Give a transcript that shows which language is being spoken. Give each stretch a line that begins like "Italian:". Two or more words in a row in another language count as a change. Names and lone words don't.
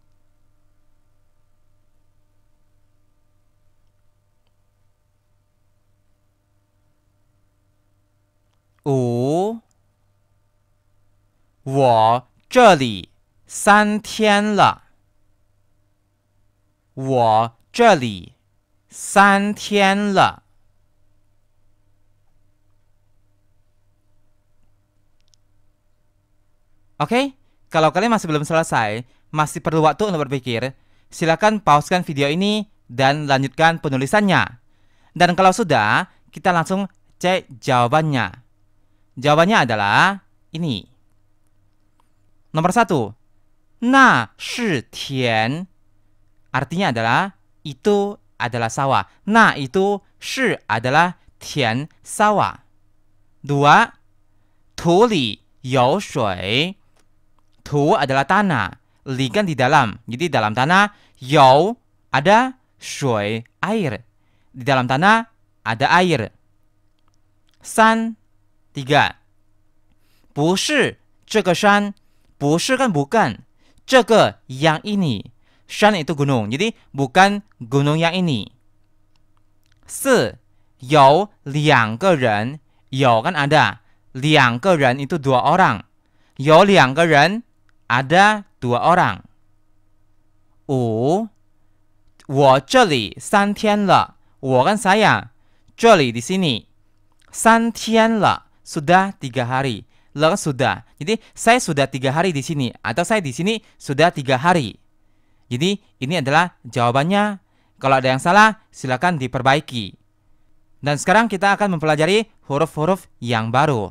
Chinese: 五，我这里3天了，我这里3天了。
Indonesian: Oke, kalau kalian masih belum selesai, masih perlu waktu untuk berpikir, silakan pauskan video ini dan lanjutkan penulisannya. Dan kalau sudah, kita langsung cek jawabannya. Jawabannya adalah ini. Nomor 1,
Chinese: 那是田.
Indonesian: Artinya adalah itu adalah sawah. Na itu, shi adalah tian, sawah. 2,
Chinese: 土里有水.
Indonesian: Tu adalah tanah, li kan di dalam. Jadi dalam tanah, you ada, shui air. Di dalam tanah ada air. 3,
Chinese: 不是这个山.
Indonesian: 不是 kan bukan. 这个 yang ini. Shan itu gunung. Jadi bukan gunung yang ini. 4,
Chinese: 有两个人.
Indonesian: 有 kan ada.
Chinese: 两个人
Indonesian: itu 2 orang.
Chinese: 有两个人
Indonesian: ada 2 orang. 5,
Chinese: 我这里3天了.
Indonesian: 我 kan saya. 这里 di sini.
Chinese: 3 天了
Indonesian: sudah 3 hari. Le sudah. Jadi saya sudah 3 hari di sini atau saya di sini sudah 3 hari. Jadi ini adalah jawabannya. Kalau ada yang salah, silakan diperbaiki. Dan sekarang kita akan mempelajari huruf-huruf yang baru.